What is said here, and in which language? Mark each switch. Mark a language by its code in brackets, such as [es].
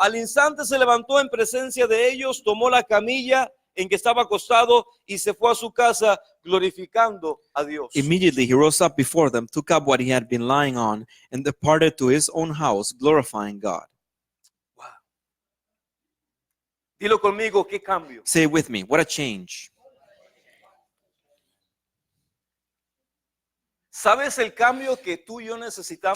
[es] Al instante se levantó en presencia de ellos, tomó la camilla en que estaba acostado y se fue a su casa glorificando a Dios. [en] Immediately he rose up before them, took up what he had been lying on, and departed to his own house, glorifying God. Wow. [es] Dilo conmigo, qué cambio. [en] Say it with me. What a change. [es] ¿Sabes el cambio que tú y yo necesitamos?